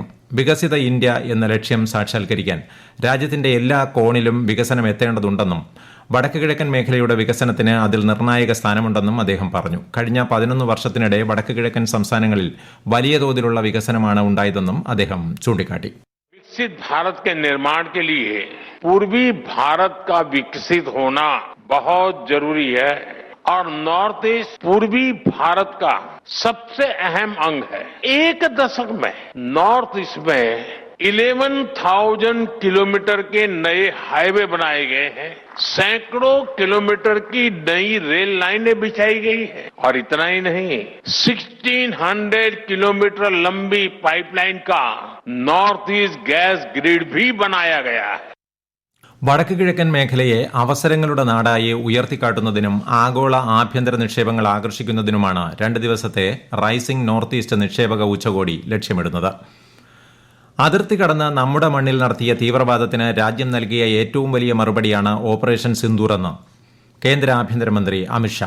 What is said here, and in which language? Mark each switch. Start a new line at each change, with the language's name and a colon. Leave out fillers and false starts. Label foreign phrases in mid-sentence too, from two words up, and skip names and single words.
Malayalam: വികസിത ഇന്ത്യ എന്ന ലക്ഷ്യം സാക്ഷാത്കരിക്കാൻ രാജ്യത്തിന്റെ എല്ലാ കോണിലും വികസനം എത്തേണ്ടതുണ്ടെന്നും വടക്ക് കിഴക്കൻ മേഖലയുടെ വികസനത്തിന് അതിൽ നിർണായക സ്ഥാനമുണ്ടെന്നും അദ്ദേഹം പറഞ്ഞു. കഴിഞ്ഞ 11 വർഷത്തിനിടെ വടക്ക് കിഴക്കൻ സംസ്ഥാനങ്ങളിൽ വലിയ തോതിലുള്ള വികസനമാണ് ഉണ്ടായതെന്നും അദ്ദേഹം ചൂണ്ടിക്കാട്ടി.
Hindi: विकसित भारत के निर्माण के लिए पूर्वी भारत का विकसित होना बहुत जरूरी है और नॉर्थ ईस्ट पूर्वी भारत का सबसे अहम अंग है. एक दशक में नॉर्थ ईस्ट में 11,000 किलोमीटर के नए हाईवे बनाए गए हैं. सैकड़ों किलोमीटर की नई रेल लाइनें बिछाई गई है और इतना ही नहीं, 1600 किलोमीटर लंबी पाइपलाइन का नॉर्थ ईस्ट गैस ग्रिड भी बनाया गया है.
Malayalam: വടക്ക് കിഴക്കൻ മേഖലയെ അവസരങ്ങളുടെ നാടായി ഉയർത്തിക്കാട്ടുന്നതിനും ആഗോള ആഭ്യന്തര നിക്ഷേപങ്ങൾ ആകർഷിക്കുന്നതിനുമാണ് 2 ദിവസത്തെ റൈസിംഗ് നോർത്ത് ഈസ്റ്റ് നിക്ഷേപക ഉച്ചകോടി ലക്ഷ്യമിടുന്നത്. അതിർത്തി കടന്ന് നമ്മുടെ മണ്ണിൽ നടത്തിയ തീവ്രവാദത്തിന് രാജ്യം നൽകിയ ഏറ്റവും വലിയ മറുപടിയാണ് ഓപ്പറേഷൻ സിന്ദൂർ എന്ന് കേന്ദ്ര ആഭ്യന്തരമന്ത്രി അമിത്ഷാ.